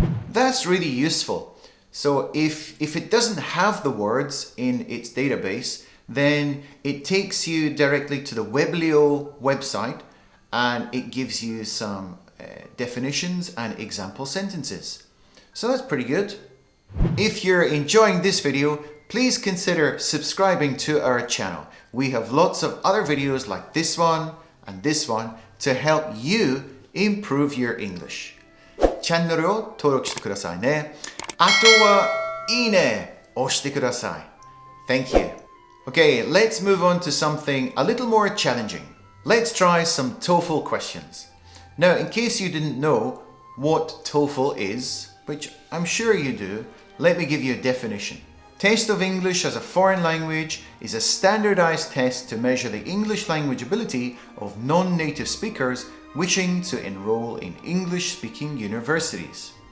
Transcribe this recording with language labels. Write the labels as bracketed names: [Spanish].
[English] That's really useful. So if it doesn't have the words in its database, then it takes you directly to the Weblio website and it gives you some definitions and example sentences. So that's pretty good. If you're enjoying this video, please consider subscribing to our channel. We have lots of other videos like this one and this one to help you improve your English. [Japanese] チャンネルを登録してくださいね。あとはいいね押してください。 [English] Thank you. Okay, let's move on to something a little more challenging. Let's try some TOEFL questions. Now, in case you didn't know what TOEFL is, which I'm sure you do, let me give you a definition. Test of English as a foreign language is a standardized test to measure the English language ability of non-native speakers wishing to enroll in English-speaking universities.